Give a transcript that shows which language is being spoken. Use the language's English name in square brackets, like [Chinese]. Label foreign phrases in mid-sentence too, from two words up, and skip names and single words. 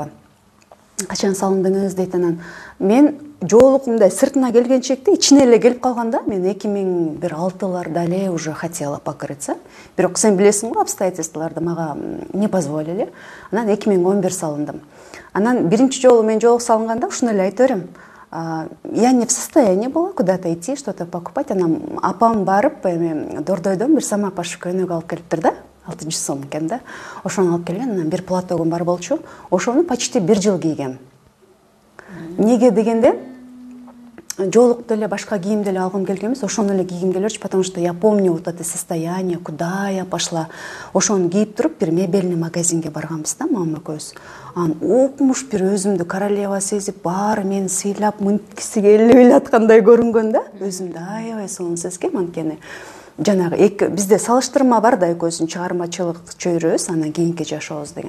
[Kyrgyz] Качан салындыңыз дейт, анан мен жоолук мындай сыртына келгенчекти ичине эле келип калганда, мен 2006-ларда эле [Russian] уже хотела покрыться. [Kyrgyz] Бирок сен билесиң го, обстоятельстволорду мага [Russian] не позволили. [Kyrgyz] Анан 2011 салындым. Анан биринчи жолу мен жоолук салынганда ушуну эле айта берем. [Russian] Я не в состоянии была куда-то идти, что-то покупать. [Kyrgyz] Анан апам барып, эми Дордойдон бир самопаш көйнөк алып келиптир да. 6 сом экен да. Ошону алып келген, анан бир платогум бар болчу. Ошону почти 1 жыл кийгем. Неге дегенде, жоолукту эле башка кийимди эле алгым келген эмес, ошону эле кийгим келчү, [Russian] потому что я помню вот это состояние, куда я пошла. [Kyrgyz] Ошону кийип туруп бир мебельный магазинге барганбыз да, мамам экөөбүз. Анан укмуш бир өзүмдү королева сезип, баары мени сыйлап, мынткиси келип аткандай көрүнгөн да. Өзүмдү аябай сонун сезгем, анткени жанагы бизде салыштырма бар да, экөөбүздүн чыгармачылык чөйрөбүз, анан кийинки жашообуз деген.